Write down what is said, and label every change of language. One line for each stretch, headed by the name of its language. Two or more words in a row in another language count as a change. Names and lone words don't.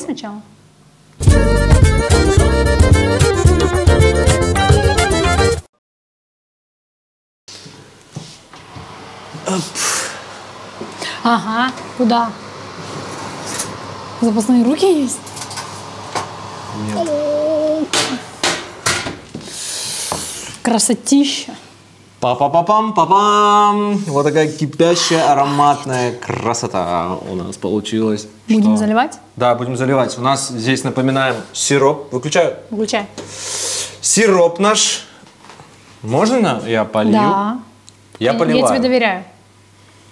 Russian: Сначала. Ага, куда? Запасные руки есть? Нет. Красотища. Па-па-па-пам-па-пам. Вот такая кипящая ароматная красота у нас получилась. Будем заливать? Да, будем заливать. У нас здесь, напоминаем, сироп. Выключаю? Выключай. Сироп наш. Можно я полью? Да. Я поливаю. Я тебе доверяю.